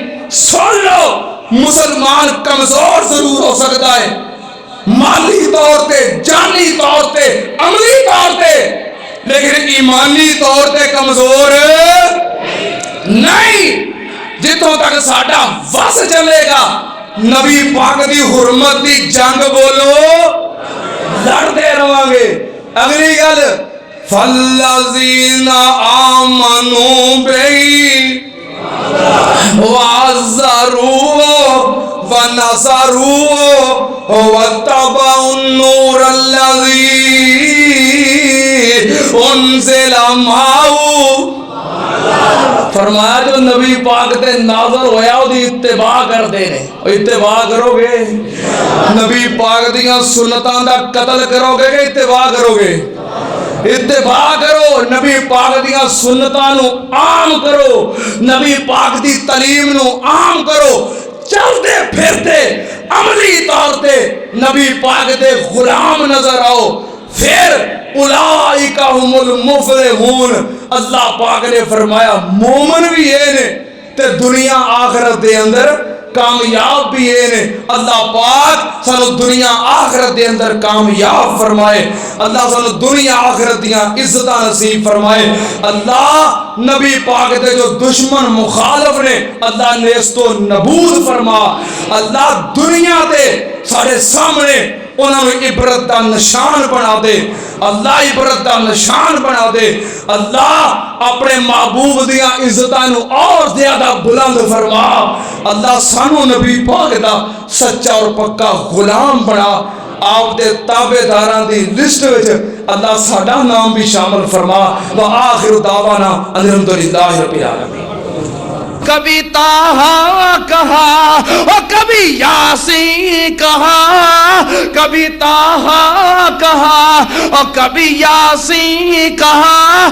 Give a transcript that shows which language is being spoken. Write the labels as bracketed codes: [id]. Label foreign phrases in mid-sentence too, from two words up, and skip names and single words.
[pa] سن لو مسلمان کمزور ضرور ہو سکتا ہے مالی طور تے، جانی طور تے، عملی طور تے، لیکن ایمانی طور تے کمزور نہیں. جتوں تک ساڈا وس چلے گا نبی پاک دی حرمت دی جنگ بولو لڑتے رہاں گے. اگلی گل [ar] فَالَّذِينَ آمَنُوا بِهِ وَعَزَّرُوهُ وَنَصَرُوهُ وَاتَّبَعُوا النُّورَ الَّذِي أُنزِلَ مَعَهُ. [pa] فرمایا جو نبی پاک تے نازل ہویا او دی اتباع کردے نے. اتباع کرو گے نبی پاک دیاں سنتاں دا قتل کرو گے کہ اتباع کرو گے؟ اتباع کرو. نبی پاک دیاں سنتاں نو عام کرو، نبی پاک دی تعلیم نو عام کرو. چلتے پھرتے عملی طور تے نبی پاک دے غلام نظر آؤ. [ar] پھر اولئک هم المفلحون. [pa] اللہ پاک نے فرمایا مومن بھی یہ نے تے دنیا آخرت دے اندر کامیاب بھی یہ نے. اللہ پاک سانو دنیا آخرت دے اندر کامیاب فرمائے. اللہ سانو دنیا آخرت دیاں عزتاں نصیب فرمائے. اللہ نبی پاک دے جو دشمن مخالف نے اللہ نیستو نبود فرما. اللہ دنیا دے سارے سامنے انہوں نے عبرت دا نشان بنا دے. اللہ عبرت دا نشان بنا دے. اللہ اپنے محبوب دیاں عزتاں اور زیادہ بلند فرما. اللہ سانو نبی پاک دا سچا اور پکا غلام بنا. آپ دے تابع داران دی لسٹ وچ اللہ ساڈا نام بھی شامل فرما. [ar] وآخر دعوانا الحمدللہ رب العالمین. [ur] کبھی طٰہٰ کہا اور کبھی یاسین کہا، کبھی طٰہٰ کہا اور کبھی یاسین کہا.